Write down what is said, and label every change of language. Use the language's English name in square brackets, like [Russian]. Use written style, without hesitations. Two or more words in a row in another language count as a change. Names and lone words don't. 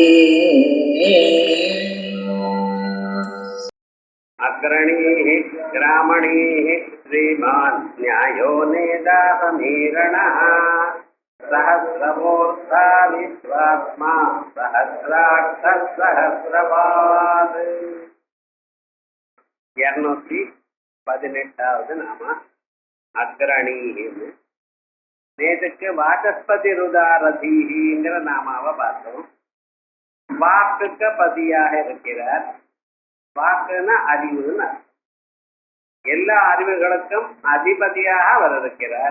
[Sanskrit] अग्रणीः ग्रामणीः श्रीमान् न्यायो नेदासमीरणः सहस्रमूर्धा विश्वात्मा सहस्राक्षः सहस्रपाद [Tamil] 218வது நாம அக்ரணீன்னு. நேற்றுக்கு வாசஸ்பதி ருதாரதீங்கிற நாமாவை பார்த்தோம். வாக்குக்கு பதியாக இருக்கிறார். வாக்குன்னா அறிவுன்னு எல்லா அறிவுகளுக்கும் அதிபதியாக அவர் இருக்கிறார்.